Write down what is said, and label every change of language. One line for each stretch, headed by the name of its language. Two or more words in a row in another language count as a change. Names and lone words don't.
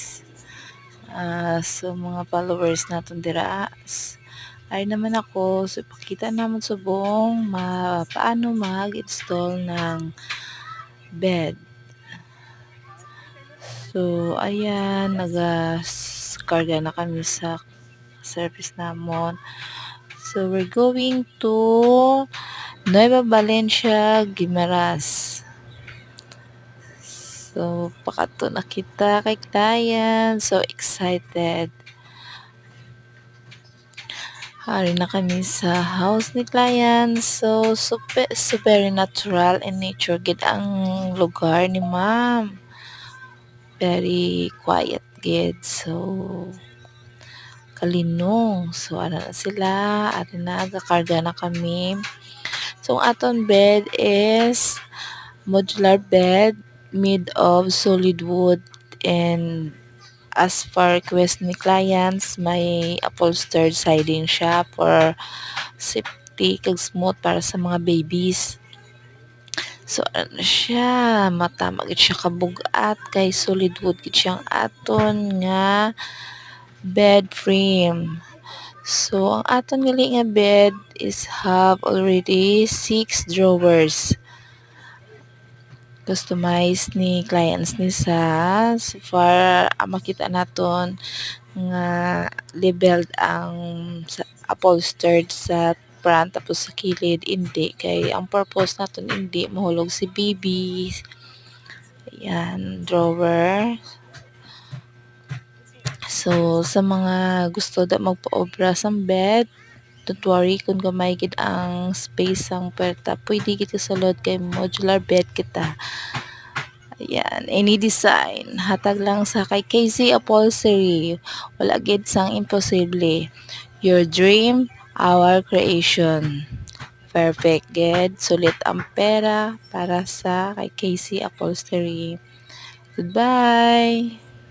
Hiligaynon: So mga followers natin dira. Ay naman ako, so ipakita naman subong paano mag-install ng bed. So ayan, nag-karga na kami sa service namon.
English: So we're going to Nueva Valencia, Guimaras.
Hiligaynon: So, pakato na kita kay client.
English: So excited.
Hiligaynon: Hari na kami sa house ni client. So,
English: super natural and nature
Hiligaynon: gid ang lugar ni ma'am.
English: Very quiet gid.
Hiligaynon: So, kalinong. So, ano na sila. At nagakarga na kami. So, ang aton bed
English: is modular bed made of solid wood and as for request
Hiligaynon: ni clients, may
English: upholstered siding
Hiligaynon: siya
English: for safety
Hiligaynon: kag smooth para sa mga babies. So ano siya, matama gid siya kabugat kay
English: solid wood
Hiligaynon: gid siyang aton nga bed frame. So ang aton gali nga bed
English: is have already 6 drawers.
Hiligaynon: Customize ni clients ni
English: so far
Hiligaynon: makita naton nga labeled ang upholstered sa front tapos sa kilid hindi kay ang purpose naton hindi mahulog si baby. Ayan, drawer. So sa mga gusto da magpa-obra sa bed,
English: don't worry
Hiligaynon: kung gamay gid ang space ang puwerta, pwede gid sulod kay
English: modular bed
Hiligaynon: kita.
English: Ayan, any design.
Hiligaynon: Hatag lang sa kay KC Upholstery. Wala gid sang imposible.
English: Your dream, our creation.
Hiligaynon: Perfect gid. Sulit ang pera para sa kay KC Upholstery. Goodbye!